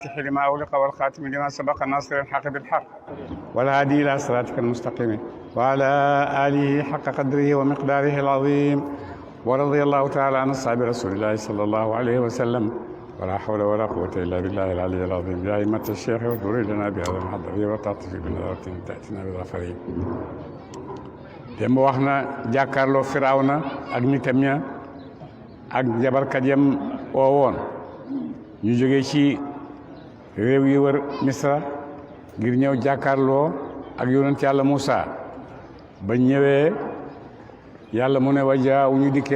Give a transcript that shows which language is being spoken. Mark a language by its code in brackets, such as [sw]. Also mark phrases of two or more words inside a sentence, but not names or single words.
[ar] لما أغلق والخاتم لما سبق الناصر الحق بالحق والهادي إلى صراطك المستقيم وعلى آله حق قدره ومقداره العظيم ورضي الله تعالى عن أصحاب رسول الله صلى الله عليه وسلم ولا حول ولا قوة إلا بالله العلي العظيم يا أئمة الشيخ واذكر لنا بهذا المحضر وتعطف بنظرة تأتينا بظفرين [wo] dem wax na jàkkaarloo Firawna ak nitam ña ak jabarkat yam woowoon ñu jógee ci réew yi wër Misra ngir ñëw jàkkaarloo ak yonent yàlla Muusa ba ñëwee yàlla mu ne wajaaw ñu dikkee